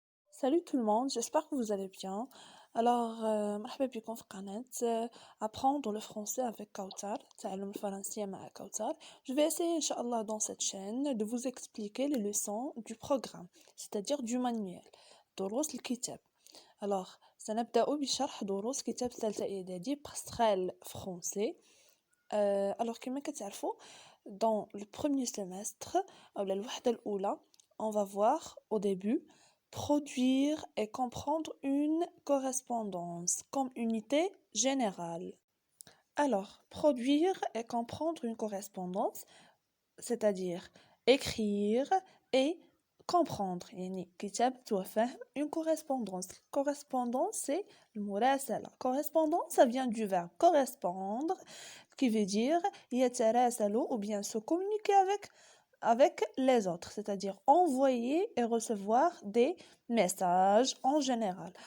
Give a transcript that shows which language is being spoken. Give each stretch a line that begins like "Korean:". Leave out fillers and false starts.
French: Salut tout le monde, j'espère que vous allez bien.
Arabic: مرحبا بكم في قناة
French: apprendre le français avec Kautar,
Arabic: تعلم الفرنسية مع Kautar.
French: Je vais essayer, Inch'Allah, dans cette chaîne, de vous expliquer les leçons du programme, c'est-à-dire du manuel.
Arabic: دروس الكتاب. سنبدأ بشرح دروس كتاب ثالثة إعدادي باستغال français. كما كتعرفوا,
French: dans le premier semestre,
Arabic: أو الوحدة الأولى,
French: on va voir au début produire et comprendre une correspondance comme unité générale. Alors, produire et comprendre une correspondance, c'est-à-dire écrire et comprendre.
Arabic: يعني كتابة وفهم
French: une correspondance. Correspondance, c'est le مراسلة. Correspondance, ça vient du verbe correspondre, qui veut dire يتراسل ou bien se communiquer avec les autres, c'est-à-dire envoyer et recevoir des messages en général.